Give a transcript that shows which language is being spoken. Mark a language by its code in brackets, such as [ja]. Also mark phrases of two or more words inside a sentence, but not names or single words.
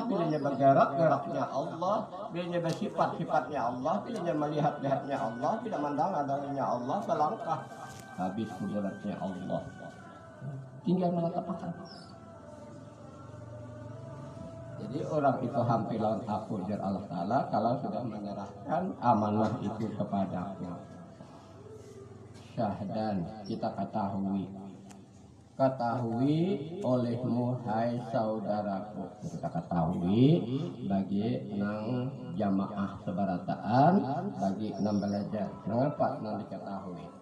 [id] Bilanya bergerak, geraknya Allah. Bilanya bersifat, sifatnya Allah. Bilanya melihat, lihatnya Allah. Bila mandang, adanya Allah. Selangkah habis kudratnya Allah. Tinggal menetapkan. Jadi orang itu hampir lawan aku jar Allah Ta'ala kalau sudah menyerahkan amanah itu kepadanya. Syahdan kita ketahui olehmu hai saudaraku, kita ketahui bagi nang jamaah sebarataan, bagi nang belajar kenapa nang diketahui